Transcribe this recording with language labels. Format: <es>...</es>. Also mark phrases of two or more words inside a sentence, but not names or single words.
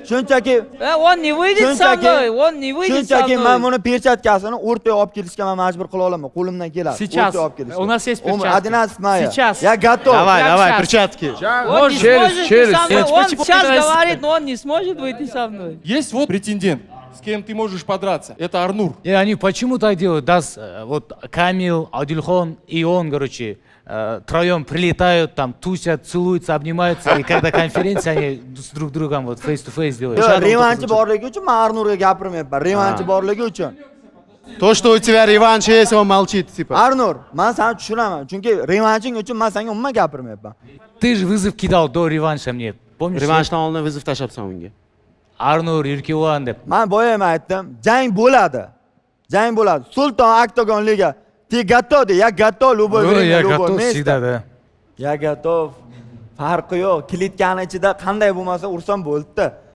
<uz>Shunchaki</uz> <ru>Он не выйдет со мной, он не выйдет со</ru> <uz>shunchaki men</uz> <ru>мной.</ru> <uz>buni perchatkasini o'rtaga olib kelishga men majbur qila olaman. Qo'limdan keladi.</uz> <ru>Сейчас.</ru> <uz>O'rtaga olib kelishga.</uz> <ru>У нас есть перчатки. 11 мая. Сейчас. Я готов. Давай, Прямо давай, щас. перчатки. Он не через, сможет через. со мной. Нет, Он почему сейчас ты говорит, но он не сможет выйти со мной. Есть вот претендент, с кем ты можешь подраться. Это Арнур. И они почему так делают? Вот Камил, Адильхон и он, короче, троем прилетают, там тусят, целуются, обнимаются, и когда конференция, они с друг другом вот face-to-face делают.</ru> <uz>Yo'q, revanchi borligi uchun men Arnurga gapirmayapman. Revanchi borligi uchun.</uz> <ru>То, что у тебя реванш есть, он молчит, типа.</ru> <uz>Arnur, men seni tushunaman. Chunki revanching uchun men senga umuman gapirmayapman.</uz> <ru>Ты же вызов кидал до реванша мне, помнишь?</ru> <uz>Revanshdan oldin vizif tashlabsan unga. Arnur, Yurkivon deb. Men boya ham aytdim, jang bo'ladi. Jang bo'ladi. Sulton Oktagon liga.</uz> <ru>Ты готов? Я готов любой Ну, время, я любой готов место. всегда, да. Я готов.</ru> <uz>Farqi yo'q. Klitkani ichida qanday bo'lmasa ursam bo'ldi.</uz>